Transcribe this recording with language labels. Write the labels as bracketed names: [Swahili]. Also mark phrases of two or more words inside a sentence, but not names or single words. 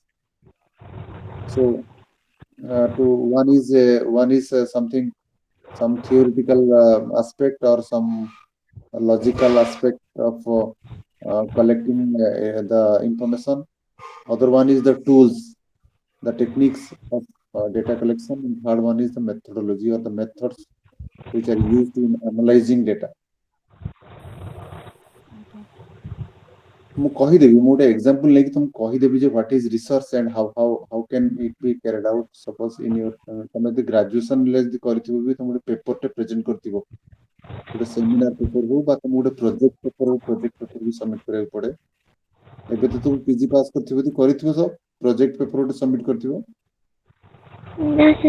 [English] So, one is some theoretical aspect or some logical aspect of collecting the information. Other one is the tools, the techniques of data collection, and third one is the methodology or the methods which are used in analyzing data. [Odia] ମୁଁ କହିଦେବି, ମୁଁ ଗୋଟେ ଏକ୍ସାମ୍ପଲ ନେଇକି ତମକୁ କହିଦେବି ଯେ [English] what is research and how can it be carried out. Suppose in your [Odia] ତମେ ଯଦି ଗ୍ରାଜୁଏସନ ଯଦି କରିଥିବ ବି ତମେ ଗୋଟେ [English] paper present [Odia] କରିଥିବ, ଗୋଟେ [English] seminar paper [Odia] ହଉ ବା ତମକୁ ଗୋଟେ [English] project paper [Odia] ବି ସବମିଟ କରିବାକୁ ପଡେ। ଏବେ ତ ତମେ [English] PG pass [Odia] କରିଥିବ, ଯଦି କରିଥିବ [English] sub project paper [Odia] ଗୋଟେ ସବମିଟ କରିଥିବ। [English] No, sir.